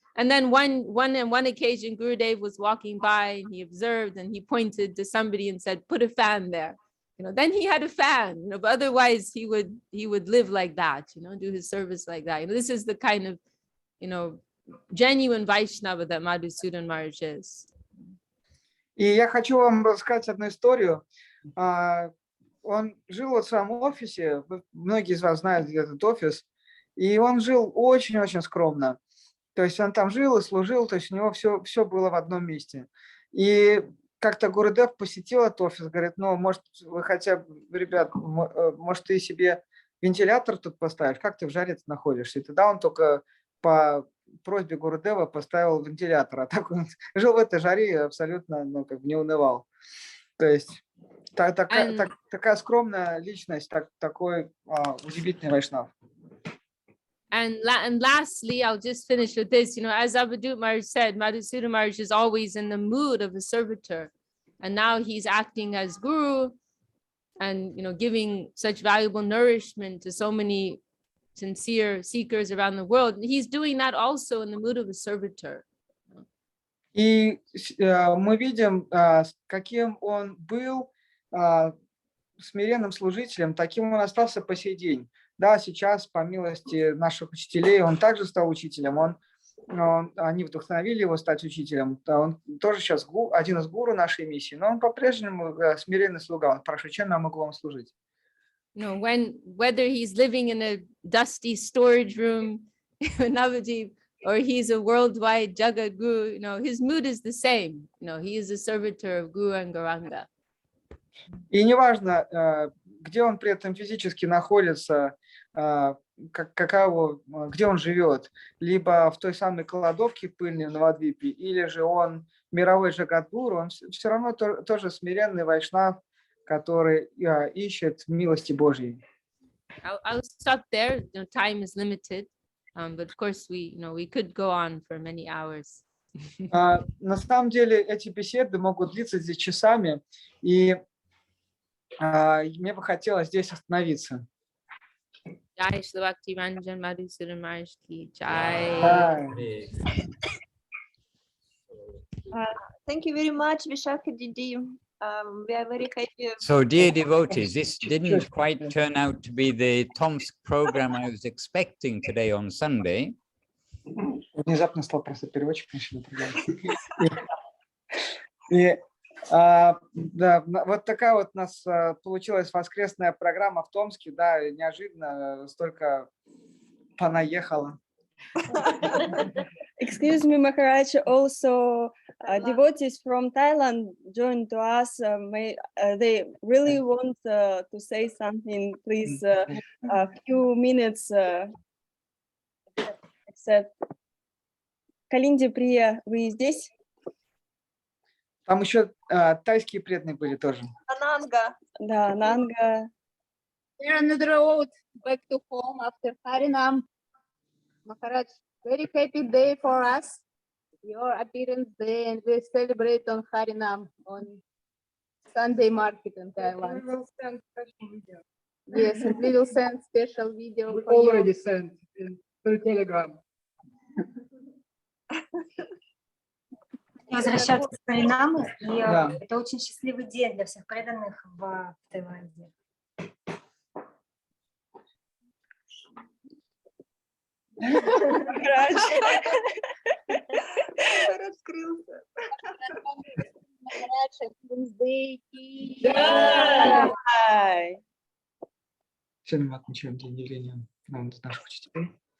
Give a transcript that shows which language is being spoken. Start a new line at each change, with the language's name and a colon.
English: And then one occasion, Gurudev was walking by and he observed and he pointed to somebody and said, "Put a fan there." Then he had a fan, but otherwise he would live like that, do his service like that. This is the kind of, genuine Vaishnava that Madhusudana Maharaja is.
Russian: И я хочу вам рассказать одну историю. Он жил вот в своем офисе, многие из вас знают этот офис, и он жил очень-очень скромно. То есть он там жил и служил, то есть у него все было в одном месте. И как-то Гурудев посетил этот офис, говорит, может, вы хотя бы, ребят, может, ты себе вентилятор тут поставишь, как ты в жаре находишься? И тогда он только по просьбе Гурудева поставил вентилятор, а так он жил в этой жаре и абсолютно не унывал. То есть такая скромная личность, такой удивительный вайшнав.
English: And lastly, I'll just finish with this. As Abhidut Maharaj said, Madhusudana Maharaj is always in the mood of a servitor. And now he's acting as guru and, giving such valuable nourishment to so many sincere seekers around the world. He's doing that also in the mood of a servitor.
Russian: И мы видим, каким он был смиренным служителем, таким он остался по сей день. Да, сейчас, по милости наших учителей, он также стал учителем. Они вдохновили его стать учителем. Он тоже сейчас один из гуру нашей миссии, но он по-прежнему смиренный слуга. Он спрашивает, чем я могу вам служить?
English: Whether he's living in a dusty storage room in Navadip, or he's a worldwide Jagat Guru, his mood is the same. He is a servitor of Guru and Gauranga.
Russian: И неважно, где он при этом физически находится, где он живет, либо в той самой кладовке пыльной в Навадвипе, или же он мировой Джагадгуру, он все равно тоже смиренный вайшнав, который ищет милости Божьей.
English: I'll stop there. Time is limited, but of course we could go on for many hours.
Russian: На самом деле эти беседы могут длиться здесь часами, и мне бы хотелось здесь остановиться.
Hindi: Jai Shri Bhakti Ranjan Madhusudana Maharaj ki jai.
English: Thank you very much, Vishakha Didi. We are very happy. So, dear devotees, this didn't quite turn out to be the Tomsk program I was expecting today on Sunday.
Russian: Внезапно стал просто переводчиком. Да, вот такая вот у нас получилась воскресная программа в Томске, да, неожиданно столько понаехало.
English: Excuse me, Maharaj, also devotees from Thailand joined to us. They really want to say something. Please, a few minutes.
Russian: Калинди Прия, вы здесь? Там еще тайские преданные были тоже. Ананга. Да, Ананга.
English: We're on the road back to home after Harinam. Maharaj, very happy day for us. Your appearance day, and we celebrate on Harinam on Sunday market in Thailand. We will send special video. Yes, and we will send special video. We for you. already sent through Telegram.
Russian: возвращаться к Харинаму, и Да. это очень счастливый день для всех преданных в Таиланде. Сегодня мы отмечаем День Явления наших учителей.